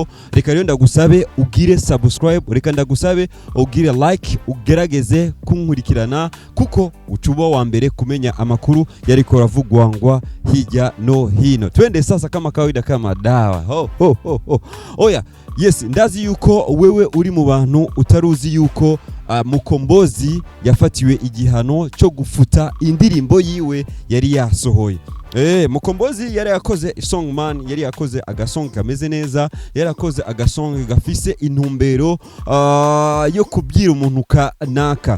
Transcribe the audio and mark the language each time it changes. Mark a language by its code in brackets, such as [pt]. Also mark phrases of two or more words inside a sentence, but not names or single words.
[rn] Reka rero ndagusabe ugire subscribe, reka ndagusabe ugire like, ugerageze kunkurikirana kuko ucuba wa mbere kumenya amakuru yariko ravugwangwa hirya no hino. [sw] Twende sasa kama kawaida kama dawa. [rn] Oya, yes, ndazi yuko wewe uri mu bantu utaruzi yuko Mukombozi yafatiwe igihano cyo gufuta indirimbo yiwe yari yasohoye. Mukombozi yari yakoze Songman, yari yakoze agasong kameze neza, yari yakoze agasong gafise intumbero yo kubyira umuntu kanaka.